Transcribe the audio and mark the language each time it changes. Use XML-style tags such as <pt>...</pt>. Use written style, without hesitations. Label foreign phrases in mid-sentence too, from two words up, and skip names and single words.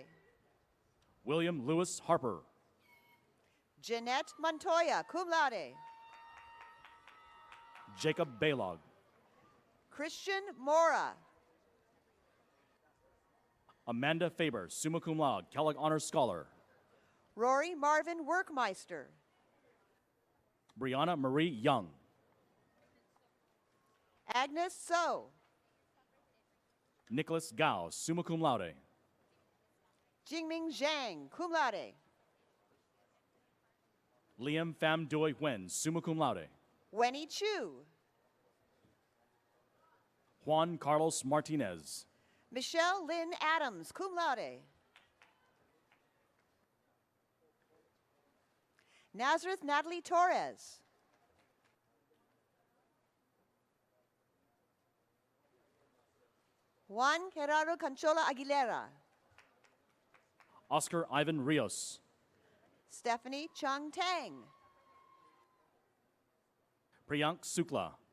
<en>William Lewis Harper. Jeanette Montoya,</en> <la>cum laude.</la> <en>Jacob Baylog. Christian Mora. Amanda Faber,</en> <la>summa cum laude,</la> <en>Kellogg Honors Scholar. Rory Marvin Workmeister. Brianna Marie Young. Agnes So. Nicholas Gao,</en> <la>summa cum laude.</la> <en>Jingming Zhang,</en> <la>cum laude.</la> <en>Liam Pham Doi Nguyen,</en> <la>summa cum laude.</la> <en>Wenny Chu. Juan Carlos Martinez. Michelle Lynn Adams,</en> <la>cum laude.</la> <en>Nazareth Natalie Torres. Juan Gerardo Canchola Aguilera. Oscar Ivan Rios. Stephanie Chung Tang. Priyank Sukla.</en>